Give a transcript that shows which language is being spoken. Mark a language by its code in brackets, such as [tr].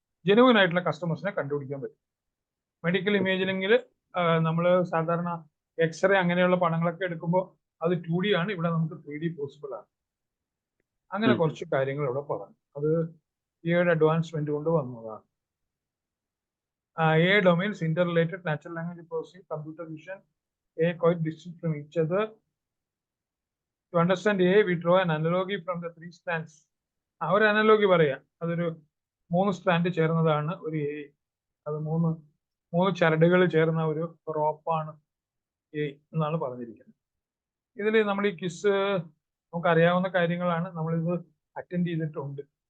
[ml] Genuine ആയിട്ടുള്ള കസ്റ്റമേഴ്സിനെ കണ്ടുപിടിക്കാൻ പറ്റും. മെഡിക്കൽ ഇമേജിനിങ്ങിൽ നമ്മൾ സാധാരണ എക്സ്റേ അങ്ങനെയുള്ള പടങ്ങളൊക്കെ എടുക്കുമ്പോൾ അത് 2D ആണ്. ഇവിടെ നമുക്ക് 3D പോസിബിൾ ആണ്. അങ്ങനെ കുറച്ച് കാര്യങ്ങൾ ഇവിടെ പറഞ്ഞു. അത് AI അഡ്വാൻസ്മെന്റ് കൊണ്ട് വന്നതാണ്. [en] AI domains interrelated, natural language processing, computer vision, AI quite distinct from each other. To understand AI, we draw an analogy from the 3 strands. [ml] ഒരു അനലോഗി പറയാം. അതൊരു 3 സ്ട്രാൻഡ് ചേർന്നതാണ് ഒരു AI. അത് മൂന്ന് ചരടുകൾ ചേർന്ന ഒരു റോപ്പാണ് AI എന്നാണ് പറഞ്ഞിരിക്കുന്നത്. ഇതിൽ നമ്മൾ ഈ ക്വിസ് നമുക്കറിയാവുന്ന കാര്യങ്ങളാണ്. നമ്മളിത് അറ്റൻഡ് ചെയ്തിട്ടുണ്ട്.